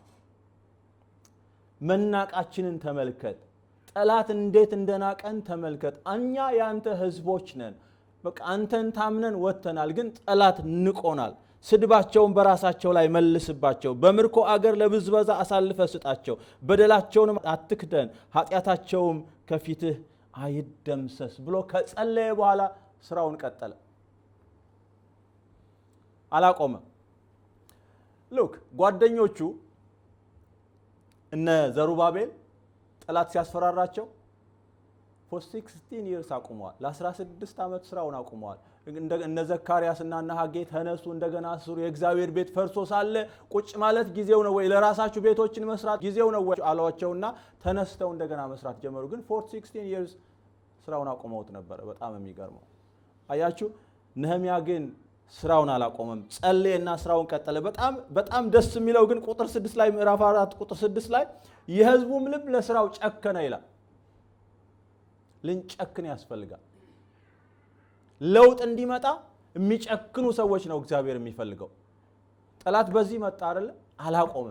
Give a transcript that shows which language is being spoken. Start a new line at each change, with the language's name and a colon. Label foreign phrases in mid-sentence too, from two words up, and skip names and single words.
Amharic: መናቃችንን ተመልከት፣ ጠላት እንዴት እንደናቀን ተመልከት። እኛ ያንተ ህዝቦች ነን፣ በቃ አንተን ታምነን ወጥተናል፣ ግን ጠላት ንቆናል። ስድባቸውን በራሳቸው ላይ መልስባቸው፣ በምርኮ አገር ለብዝበዛ አሳልፈ ስጣቸው፣ በደላቸውንም አትክደን፣ ኃጢአታቸውም ከፊትህ አይደምሰስ ብሎ ከጸለየ በኋላ ስራውን ቀጠለ፣ አላቆመም። ሉክ ጓደኞቹ እነ ዘሩባቤል ጠላት ሲያስፈራራቸው
English: for 16 years
Amharic: አቁመዋል። ለ16 ዓመት ስራውን አቁመዋል። እነ ዘካርያስና እነ ሐጌ ተነሱ እንደገና ስሩ የእግዚአብሔር ቤት ፈርሶ ሳለ ቁጭ ማለት ጊዜው ነው ወይ ለራሳችሁ ቤቶችን መስራት ጊዜው ነው ወይ አሏቸውና ተነስተው እንደገና መስራት ጀመሩ ግን
English: for 16 years
Amharic: ስራውን አቆመውት ነበር በጣም የሚገርመው አያችሁ ነህምያ ግን ስራውን አላቆመም ጸለየና ስራውን ቀጠለ በጣም ደስ የሚለው ግን ቁጥር 6 ላይ ምዕራፍ 4 ቁጥር 6 ላይ የህዝቡም ልብ ለስራው ጨከነ ይላል ልንጨክን ያስፈልጋል ለውጥ እንዲመጣ የሚጨክኑ ሰዎች ነው እግዚአብሔር የሚፈልገው ጠላት በዚህ መጣ አይደል አላቆምም